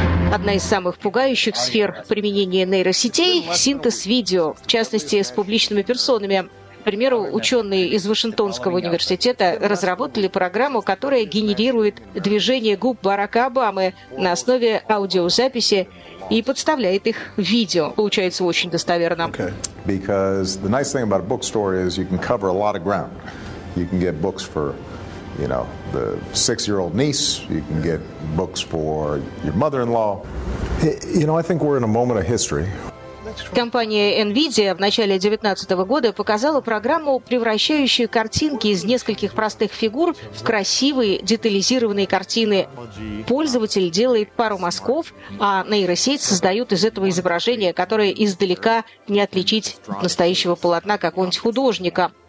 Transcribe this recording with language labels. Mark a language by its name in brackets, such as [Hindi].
[Russian] Одна из самых пугающих сфер применения нейросетей – синтез видео, в частности, с публичными персонами. К примеру, ученые из Вашингтонского университета разработали программу, которая генерирует движение губ Барака Обамы на основе аудиозаписи и подставляет их в видео. Получается очень достоверно. [English] Because the nice thing about a bookstore is you can cover a lot of ground. You can get books for, you know, the six-year-old niece. You can get books for your mother-in-law. You know, I think we're in a moment of history. [Russian] Компания NVIDIA в начале 2019 года показала программу, превращающую картинки из нескольких простых фигур в красивые детализированные картины. Пользователь делает пару мазков, а нейросеть создает из этого изображение, которое издалека не отличить от настоящего полотна какого-нибудь художника.